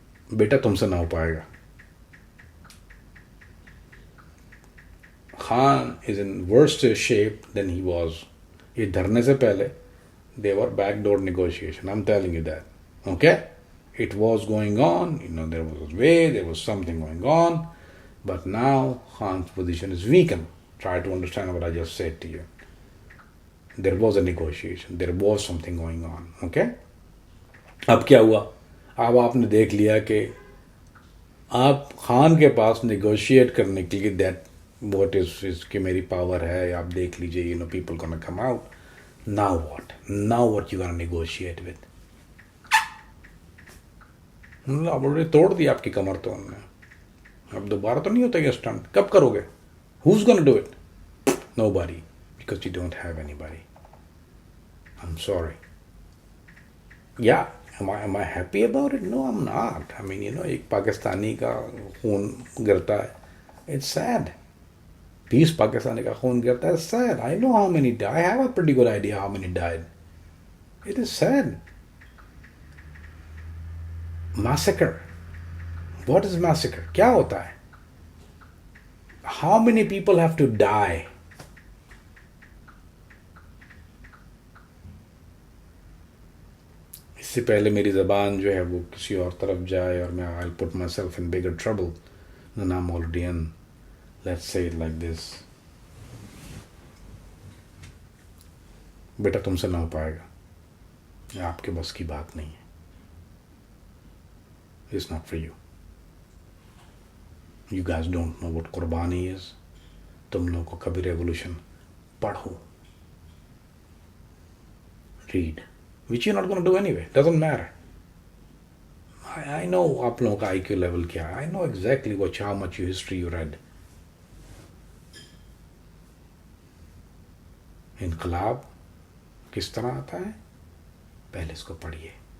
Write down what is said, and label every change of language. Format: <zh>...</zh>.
<ur>بیٹا تم سے نہ ہو پائے گا.</ur> <en>Khan is in worst shape then he was.</en> <ur>یہ دھرنے سے پہلے</ur> <en>they were backdoor negotiation. I'm telling you that. Okay? It was going on. There was a way. There was something going on. But now Khan's position is weakened. Try to understand what I just said to you. There was a negotiation. There was something going on. Okay?</en> <ur>اب کیا ہوا؟ اب آپ نے دیکھ لیا کہ آپ خان کے پاس نیگوشیٹ کرنے کے لیے</ur> <en>that what is</en> <ur>کہ میری پاور ہے. آپ دیکھ لیجیے</ur> <en>People gonna come out. Now what? Now what you gonna negotiate with?</en> <ur>اب انہوں نے توڑ دی آپ کی کمر تو انہوں نے. اب دوبارہ تو نہیں ہوتا یہ اسٹنٹ. کب کرو گے؟</ur> <en>Who's gonna do it? Nobody. Because you don't have anybody. I'm sorry. Yeah. Am I happy about it? No, I'm not. I mean,</en> <ur>ایک پاکستانی کا خون گرتا ہے.</ur> <en>It's sad. 20</en> <ur>پاکستانی کا خون گرتا ہے.</ur> <en>Sad. I know how many died. I have a pretty good idea how many died. It is sad. Massacre. What is massacre?</en> <ur>کیا ہوتا ہے؟</ur> <en>How many people have to die?</en> <ur>اس سے پہلے میری زبان جو ہے وہ کسی اور طرف جائے اور میں</ur> <en>I'll put myself in bigger trouble. Then I'm already in. Let's say it like this.</en> <ur>بیٹا تم سے نہ ہو پائے گا. یہ آپ کے بس کی بات نہیں ہے.</ur> <en>It's not for you. You guys don't know what qurbani is.</en> <ur>تم لوگوں کو کبھی ریولوشن پڑھو,</ur> <en>read, which you're not going to do anyway. Doesn't matter. I know</en> <ur>آپ لوگوں کا آئی کیو لیول کیا ہے.</ur> <en>I know exactly how much history you read.</en> <ur>انقلاب کس طرح آتا ہے, پہلے اس کو پڑھیے.</ur>